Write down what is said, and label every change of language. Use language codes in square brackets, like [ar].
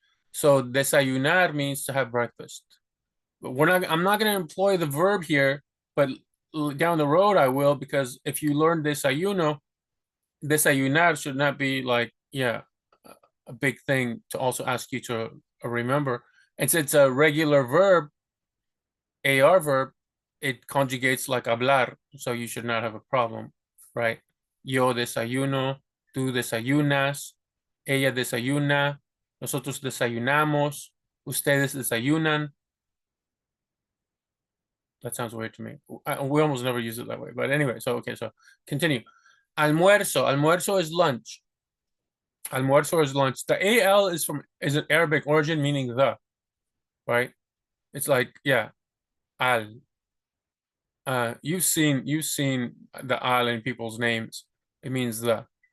[en] So desayunar means to have breakfast. But I'm not going to employ the verb here, but down the road I will, because if you learn desayuno, desayunar should not be like, yeah, a big thing to also ask you to remember. It's a regular verb, AR verb, it conjugates like hablar, so you should not have a problem, right? [es] Yo desayuno, tú desayunas, ella desayuna, nosotros desayunamos, ustedes desayunan. [en] That sounds weird to me. We almost never use it that way. But anyway, so okay, so continue. Almuerzo. Almuerzo is lunch. Almuerzo is lunch. The AL is an Arabic origin, meaning the, right? It's like, yeah, al. You've seen the al in people's names. It means the.